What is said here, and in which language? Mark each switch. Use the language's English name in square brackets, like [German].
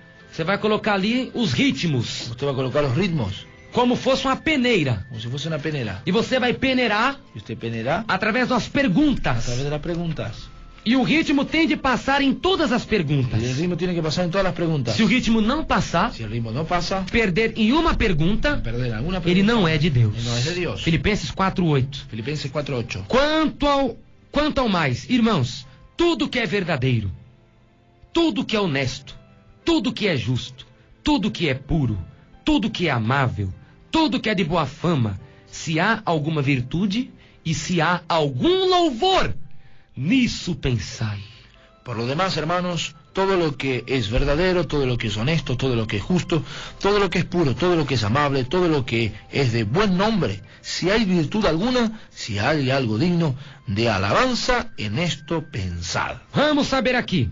[Portuguese] Você vai colocar ali os ritmos, [Spanish] Usted va a colocar los ritmos [Portuguese] como fosse uma peneira. [Spanish] como si fuese una penera. [Portuguese] E você vai peneirar [Spanish] Y usted penerá [Portuguese] através das [Spanish] a [Portuguese] perguntas. [Spanish] través de las preguntas. [Portuguese] E o ritmo tem de passar em todas as perguntas. [Spanish] Y el ritmo tiene que pasar en todas las preguntas. [Portuguese] Se o ritmo não passar, [Spanish] Si el ritmo no pasa, [Portuguese] perder em uma pergunta, [Spanish] perder alguna [Portuguese] ele [Spanish] pregunta, [Portuguese] não é de Deus. [Spanish] él no es de Dios. [Portuguese] Filipenses 4:8. [Spanish] Filipenses 4:8. [Portuguese] Quanto ao mais, irmãos, tudo que é verdadeiro, tudo que é honesto, tudo que é justo, tudo que é puro, tudo que é amável, tudo que é de boa fama, se há alguma virtude e se há algum louvor, nisso pensai. [Spanish] Por lo demás, hermanos, todo lo que es verdadero, todo lo que es honesto, todo lo que es justo, todo lo que es puro, todo lo que es amable, todo lo que es de buen nombre, si hay virtud alguna, si hay algo digno, de alabanza, en esto pensad. [Portuguese] Vamos saber aqui.